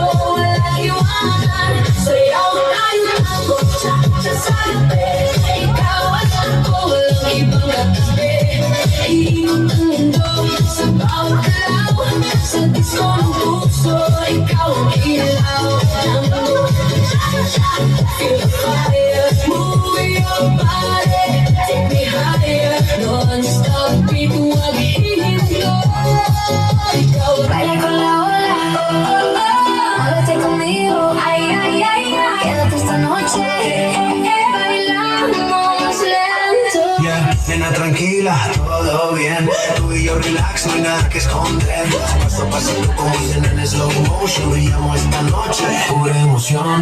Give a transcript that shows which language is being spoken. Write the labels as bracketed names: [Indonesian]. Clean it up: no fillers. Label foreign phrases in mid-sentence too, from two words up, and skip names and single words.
[Filipino] Walang iwanan, sayaw tayo ng buksa sa gabi. Ikaw at ako, walang ibang katabi. Iinot ang mundo sa bawat galaw. Sa disko ng puso, ikaw ang ilaw. [English] Feel the fire, move your body, take me higher. Non-stop beat, [Filipino] huwag hihinto. [Spanish] Ikaw baila con la ola, muévete conmigo, ay, ay, ay, ay. Quédate esta noche, bailamos lento. Yeah, nena tranquila, todo bien. Tú y yo relax, no hay nada que esconder. Paso a pasito como dicen en [English] slow motion. [Spanish] Brillamos esta noche, pura emoción.